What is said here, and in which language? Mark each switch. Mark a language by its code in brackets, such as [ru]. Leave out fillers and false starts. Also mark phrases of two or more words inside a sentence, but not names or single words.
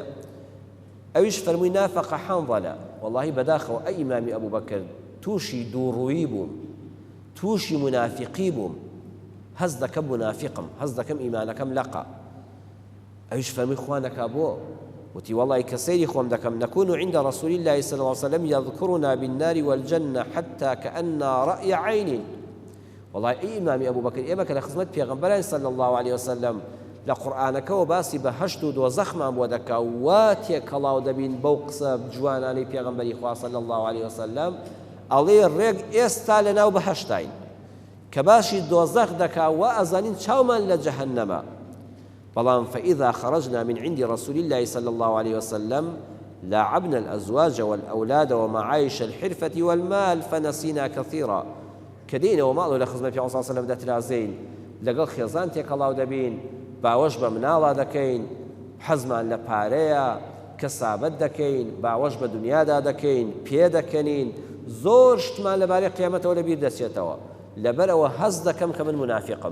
[ckb] ئەویش فەرمووی [ar] نافەقە حەنظەلە، [ckb] وەڵڵاهی بەداخەوە ئەی ئیمامی ئەبوبەکر تووشی دووڕوویی بووم، تووشی منافقی بووم، هەز دەکەم منافقم، هەز دەکەم ئیمانەکەم لەقە. ئەویش فەرمووی خوا نەکا بۆ؟ وتی وەڵڵی کە سەیری خۆم دەکەم [ar] نەکون عند رسول الله صلی الله عليه وسلم يذكرنا بالنار والجنة حتى كأننا رأي عين. [ckb] وەڵڵی ئەی ئیمامی ئەبوبەکر ئێمە کە لە خزمەت پێغەمبەران [ar] صلی الله عليه وسلم [ckb] لە قورئانەکەەوە باسی بە هەشت و دۆزەخمان بۆ دەکا وا تێکەڵاو دەبین بەو قسە جوانانەی پێغەمبەری خوا [ar] صلی الله عليه وسلم، [ckb] ئەڵێ ڕێک ئێستا لەناو بەهەشتین کە باشی دۆزەخ دەکا وا ئەزانین چاومان لە جەهەنەمە. [ar] بەڵام فإذا خرجنا من عند رسول الله صلى الله عليه وسلم لاعبنا الأزواج والأولاد ومعايش الحرفة والمال فنسينا كثيرا. [ckb] كدين وماڵ لە خزمەت پێغەمبەر [ar] صلی الله عليه وسلم [ckb] دەترازین، لەگەڵ خێزان تێکەڵاو دەبین، باوەش بە مناڵا دەکەین، حەزمان لە پارەیە، کەسابەت دەکەین، باوەش بە دنیادا دەکەین، پێ دەکەنین، زۆر شتمان لەبارەی قیامەتەوە لەبیر دەچێتەوە، لەبەرەوە هەز دەکەم کە من منافقم.